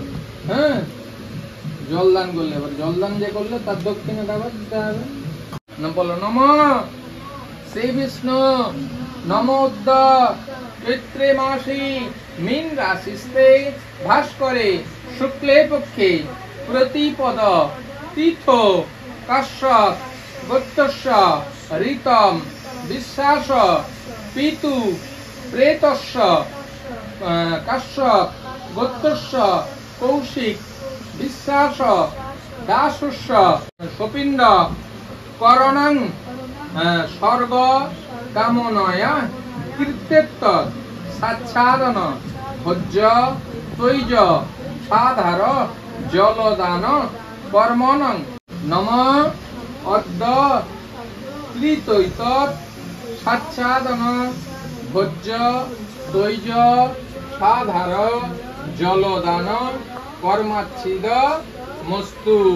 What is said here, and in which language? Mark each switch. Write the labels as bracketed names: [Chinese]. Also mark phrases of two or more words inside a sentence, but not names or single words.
[Bangla] হ্যাঁ জলদান করলে, এবার জলদান যে করলে তার দক্ষিণে দেওয়া দিতে হবে। না বলো [Sanskrit] নম শ্রী বিষ্ণু নমোদ্দ চৈত্রে মাসে মীন রাশিস্তে ভাস্করে শুক্লে পক্ষে প্রতিপদ তীর্থ কাশ্যপ গোত্রস্য ঋতম বিশ্বাস পিতু প্রেতস্য কাশ্যপ গোত্রস্য কৌশিক বিশ্বাস দাসস্য সপিণ্ড করণং স্বর্গ কামনয়া কীর্তেত্ত সাচ্ছাদন ভোজ্য তৈজ সাধার জলদান কর্মণং নম অদ্য ক্লিতৈত সাচ্ছাদন ভোজ্য তৈজ সাধার জলদান কর্মাচ্ছিদ মস্তু।